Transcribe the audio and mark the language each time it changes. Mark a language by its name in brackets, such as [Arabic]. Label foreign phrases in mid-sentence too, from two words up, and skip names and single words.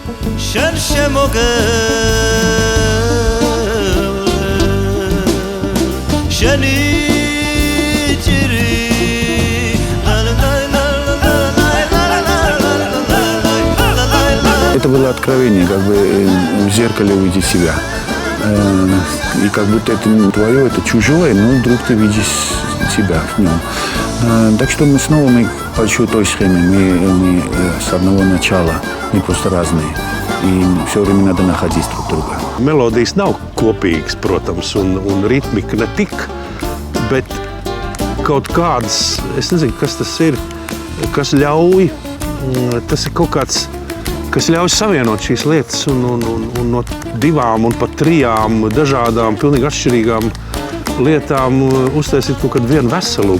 [Russian] Это было откровение, как бы в зеркале увидеть себя. И как будто это не твое, это чужое, но вдруг ты видишь себя в нем. Так что мы большой той схеме, мы с одного начала, мы просто разные. И все время надо находить друг друга. [Latvian] Melodijas nav kopīgas, protams, un ritmika ne tik, bet kaut kādas, es nezinu, kas tas ir, kas ļauj, tas ir kaut kāds, kas ļauj savienot šīs lietas un no divām un pat trijām dažādām, pilnīgi atšķirīgām lietām uztaisīt kaut kādu vienu veselumu.